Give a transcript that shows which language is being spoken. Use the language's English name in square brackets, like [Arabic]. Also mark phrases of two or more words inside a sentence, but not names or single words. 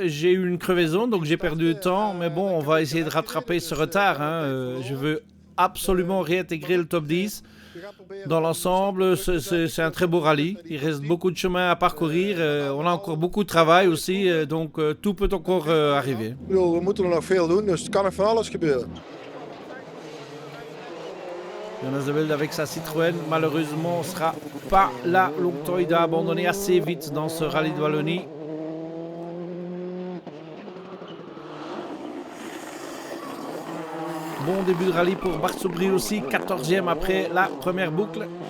[French] J'ai eu une crevaison, donc j'ai perdu du temps. Mais bon, on va essayer de rattraper ce retard. Je veux absolument réintégrer le top 10. Dans l'ensemble, c'est un très beau rallye. Il reste beaucoup de chemin à parcourir. On a encore beaucoup de travail aussi. Donc tout peut encore arriver. [Dutch] We moeten er nog veel doen, dus het kan er van alles gebeuren. [French] Jonas de Velde avec sa Citroën, malheureusement, ne sera pas là longtemps. Il doit abandonner assez vite dans ce rallye de Wallonie. Bon début de rallye pour Bart Soubry aussi, 14e après la première boucle.